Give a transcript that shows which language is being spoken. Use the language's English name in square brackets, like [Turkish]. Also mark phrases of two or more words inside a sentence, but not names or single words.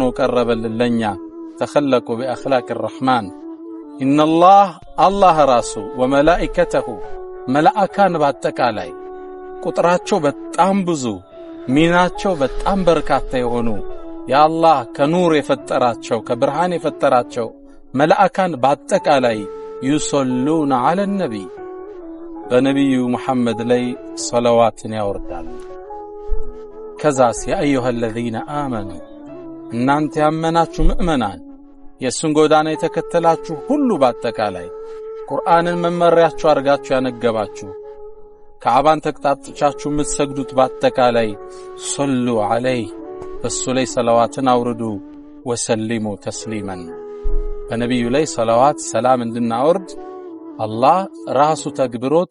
[Amharic] ቀረበልን ለኛ። [Arabic] تخلقوا بأخلاق [Amharic] الرحمن ኢነላህ አላህ ራሱ ወመላኢከተሁ መላእካን በአጠቃላይ ቁጥራቸው በጣም ብዙ ሚናቸው በጣም በርካታ የሆኑ ያአላህ ከኑር የፈጠራቸው ከብርሃን የፈጠራቸው መላእካን በአጠቃላይ [Arabic] يصلون على النبي [Amharic] በነብዩ መሐመድ ላይ ሶላዋትን ያወርዳሉ። ከዛስ [Arabic] يا أيها الذين آمنوا [Amharic] እናንተ ያመናችሁ ምእመናን የሱን ጎዳና የተከተላችሁ ሁሉ በአጠቃላይ ቁርአንን መመሪያችሁ አርጋችሁ ያነገባችሁ ከዓባን ተቅጣጥቻችሁ የምትሰግዱት በአጠቃላይ [Arabic] صلوا عليه [Amharic] በሱ ላይ ሶላዋትን አውርዱ [Arabic] وسلموا تسليما [Amharic] በነብዩ ላይ ሶላዋት ሰላም እንድናወርድ አላህ ራሱ ተግብሮት